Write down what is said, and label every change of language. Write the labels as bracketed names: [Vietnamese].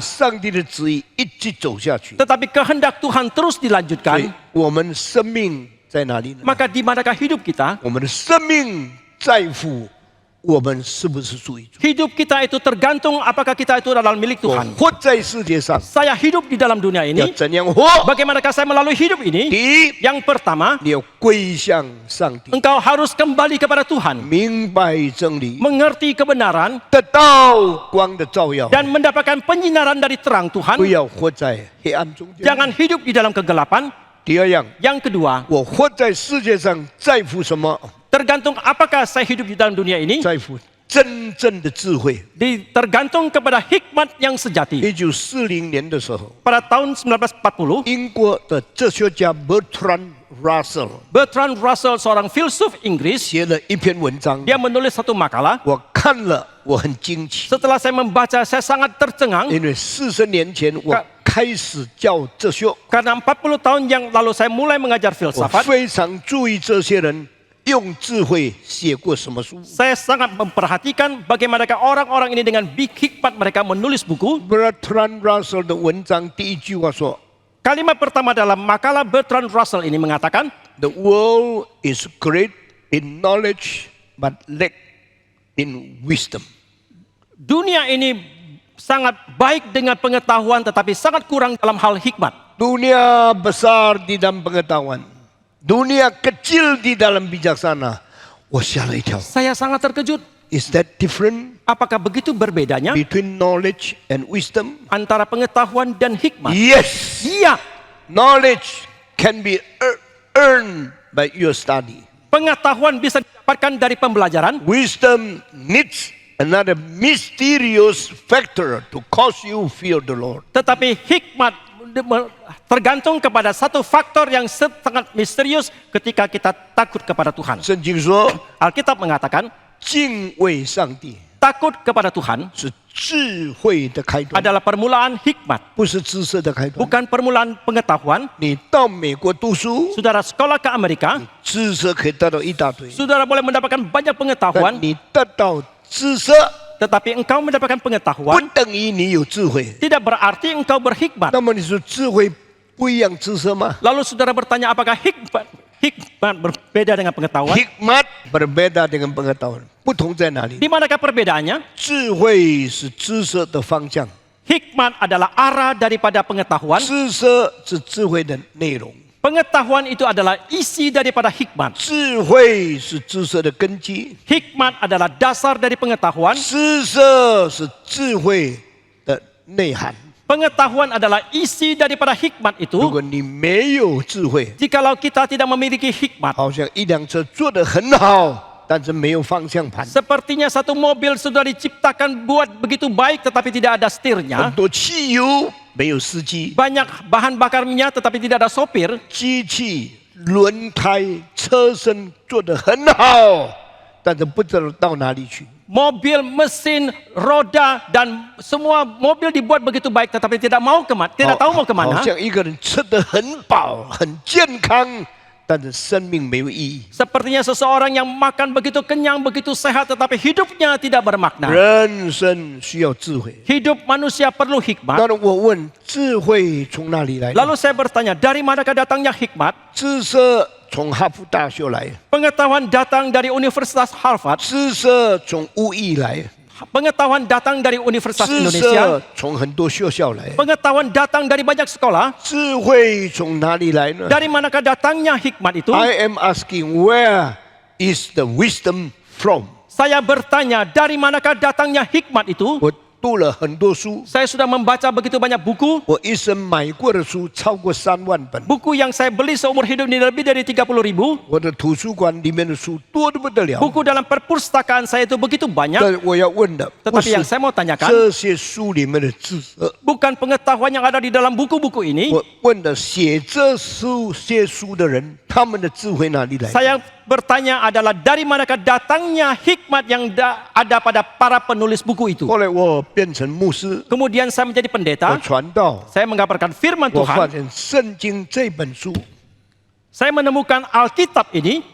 [Chinese] 上帝的旨意一直走下去。 [Indonesian] tetapi kehendak Tuhan terus [Chinese] 所以 [Indonesian] dilanjutkan. [Chinese] 我们生命在哪里呢？ [Indonesian] Maka di manakah hidup kita? [Chinese] 我们的生命在乎我们是不是属于主。 [Indonesian] Hidup kita itu tergantung apakah kita itu adalah milik [Chinese] 我 [Indonesian] Tuhan. [Chinese] 活在世界上 [Indonesian] Saya hidup di dalam dunia [Chinese] 要 [Indonesian] ini. [Chinese] 怎样活？ [Indonesian] Bagaimanakah saya melalui hidup ini? [Chinese] 第一， [Indonesian] Yang pertama, [Chinese] 你要归向上帝， [Indonesian] engkau harus kembali kepada Tuhan, [Chinese] 明白真理， [Indonesian] mengerti kebenaran, [Chinese] 得到光的照耀， [Indonesian] dan mendapatkan penyinaran dari terang [Chinese] 不 [Indonesian] Tuhan. [Chinese] 要活在黑暗中间。 [Indonesian] Jangan hidup di dalam kegelapan. [Chinese] 第二样， [Indonesian] Yang kedua, [Chinese] 我活在世界上在乎什么？ [Indonesian] tergantung apakah saya hidup di dalam dunia ini, [Chinese] 在乎真正的智慧。 [Indonesian] tergantung kepada hikmat yang sejati. [Chinese] 1940年的时候， [Indonesian] Pada tahun 1940, [Chinese] 英国的哲学家 Bertrand Russell [Indonesian] Bertrand Russell, seorang filsuf Inggris, [Chinese] 写了一篇文章， [Indonesian] dia menulis satu makalah. [Chinese] 我看了我很惊奇， [Indonesian] Setelah saya membaca, saya sangat tercengang [Chinese] 因为40年前我开始教哲学， [Indonesian] karena 40 tahun yang lalu saya mulai mengajar [Chinese] 我 [Indonesian] filsafat. [Chinese] 非常注意这些人用智慧写过什么书。 [Indonesian] Saya sangat memperhatikan bagaimanakah orang-orang ini dengan big hikmat mereka menulis buku. [Chinese] Bertrand Russell 的文章第一句话说 [Indonesian] Kalimat pertama dalam makalah Bertrand Russell ini mengatakan, [English] ：“The world is great in knowledge, but lack in wisdom。” [Indonesian] dunia ini sangat baik dengan pengetahuan tetapi sangat kurang dalam hal hikmat. Dunia besar di dalam pengetahuan, dunia kecil di dalam bijaksana. [Chinese] 我吓了一跳。 [Indonesian] Saya sangat terkejut. [English] Is that different [Indonesian] Apakah begitu berbedanya [English] between knowledge and wisdom? [Indonesian] antara pengetahuan dan hikmat? [English] Yes. [Indonesian] Iya, [English] Knowledge can be earned by your study. [Indonesian] pengetahuan bisa didapatkan dari pembelajaran. [English] Wisdom needs another mysterious factor to cause you fear the Lord. [Indonesian] Tetapi hikmat tergantung kepada satu faktor yang sangat misterius ketika kita takut kepada Tuhan. [Chinese] 圣经说， [Indonesian] Alkitab mengatakan, [Chinese] 敬畏上帝 [Indonesian] takut kepada Tuhan [Chinese] 是智慧的开端， [Indonesian] adalah permulaan hikmat, [Chinese] 不是知识的开端。 [Indonesian] bukan permulaan pengetahuan. [Chinese] 你到美国读书， [Indonesian] Saudara sekolah ke Amerika, [Chinese] 知识可以得到一大堆， [Indonesian] saudara boleh mendapatkan banyak pengetahuan, [Chinese] 你得到知识 [Indonesian] tetapi engkau mendapatkan [Chinese] 不 [Indonesian] pengetahuan [Chinese] 等于你有智慧。 [Indonesian] tidak berarti engkau berhikmat. [Chinese] 那么你说智慧不一样知识吗？ [Indonesian] Lalu saudara bertanya apakah hikmat berbeda dengan pengetahuan? Hikmat berbeda dengan pengetahuan， [Chinese] 不同在哪里？ [Indonesian] Di manakah perbedaannya? [Chinese] 智慧是知识的方向， [Indonesian] Hikmat adalah arah daripada pengetahuan. [Chinese] 知识是智慧的内容， [Indonesian] Pengetahuan itu adalah isi daripada hikmat. [Chinese] 智慧是知识的根基， [Indonesian] Hikmat adalah dasar dari pengetahuan. [Chinese] 知识是智慧的内涵。 [Indonesian] Pengetahuan adalah isi daripada hikmat [Chinese] 如 [Indonesian] itu. [Chinese] 果你没有智慧， [Indonesian] Jikalau kita tidak memiliki hikmat, [Chinese] 好像一辆车做得很好，但是没有方向盘， [Indonesian] sepertinya satu mobil sudah diciptakan buat begitu baik tetapi tidak ada [Chinese] 很 [Indonesian] setirnya. [Chinese] 多汽油没有司机， [Indonesian] Banyak bahan bakar minyak tetapi tidak ada sopir. [Chinese] 机器、轮胎、车身做得很好，但是不知道到哪里去。 [Indonesian] Mobil, mesin, roda dan semua mobil dibuat begitu baik tetapi tidak tahu mau [Chinese] 好 [Indonesian] kemana. [Chinese] 像一个人吃得很饱、很健康，但是生命没有意义。 [Indonesian] Sepertinya seseorang yang makan begitu kenyang, begitu sehat tetapi hidupnya tidak bermakna. [Chinese] 人生需要智慧。 [Indonesian] Hidup manusia perlu hikmat. [Chinese] 当然，我问智慧从哪里来？ [Indonesian] Lalu saya bertanya, dari manakah datangnya hikmat? [Chinese] 知识从哈佛大学来， [Indonesian] Pengetahuan datang dari Universitas Harvard. [Chinese] 知识从武艺来， [Indonesian] Pengetahuan datang dari Universitas [Chinese] 知 [Indonesian] Indonesia. [Chinese] 识从很多学校来。 [Indonesian] Pengetahuan datang dari banyak sekolah. [Chinese] 智慧从哪里来呢 [Indonesian] Dari manakah datangnya hikmat itu? [English] ？I am asking where is the wisdom from？ [Indonesian] Saya bertanya, dari manakah datangnya hikmat itu? [Chinese] 我读了很多书， [Indonesian] Saya sudah membaca begitu banyak buku. [Chinese] 我一生买过的书超过3万本， [Indonesian] Buku yang saya beli seumur hidup ini lebih dari 30.000. [Chinese] 我的图书馆里面的书多得不得了。 [Indonesian] Buku dalam perpustakaan saya itu begitu banyak. [Chinese] 但我要问的不 [Indonesian] Tetapi [Chinese] 是 [Indonesian] yang saya mau tanyakan, [Chinese] 这些书里面的知识， [Indonesian] bukan pengetahuan yang ada di dalam buku-buku ini. [Chinese] 我问的写这些书的人，他们的智慧哪里来？ [Indonesian] Saya bertanya adalah dari manakah datangnya hikmat yang ada pada para penulis buku itu. [Chinese] 后来我变成牧师， [Indonesian] Kemudian saya menjadi [Chinese] 我 [Indonesian] pendeta. [Chinese] 传道， [Indonesian] Saya mengabarkan firman [Chinese] 我发 [Indonesian] Tuhan. [Chinese] 现圣经这本书 [Indonesian] Saya menemukan Alkitab ini